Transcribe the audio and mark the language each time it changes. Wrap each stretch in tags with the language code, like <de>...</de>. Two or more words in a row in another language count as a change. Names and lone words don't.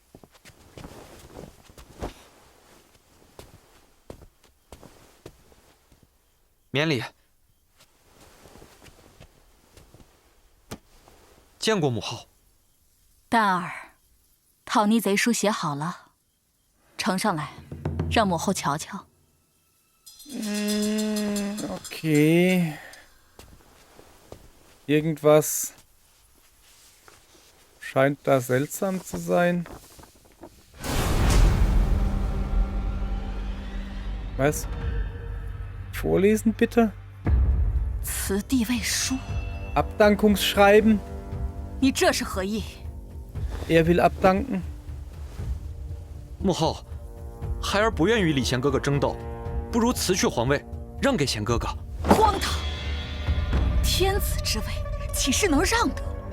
<zh>免礼。见过母后。蛋儿，讨逆贼书写好了，呈上来，让母后瞧瞧。</zh> <de>Okay. Irgendwas scheint da seltsam zu sein. Was? Vorlesen bitte?</de> <zh>此地位书。</zh> <de>Abdankungsschreiben.</de> <zh>你这是何意？</zh> <de>Er will abdanken.</de> <zh>母后，孩儿不愿与李贤哥哥争斗，不如辞去皇位，让给贤哥哥。荒唐！天子之位，岂是能让的？</zh>